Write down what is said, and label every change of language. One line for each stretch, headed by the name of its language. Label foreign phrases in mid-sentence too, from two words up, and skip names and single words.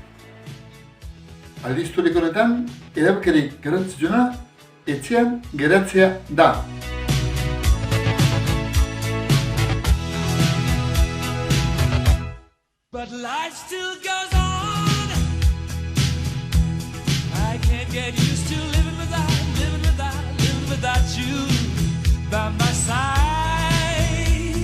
Basque: Aldi historiko honetan, erabakirik garrantzitsuena etxean geratzea da.
English: But life still goes on. I can't get used to living without you by my side.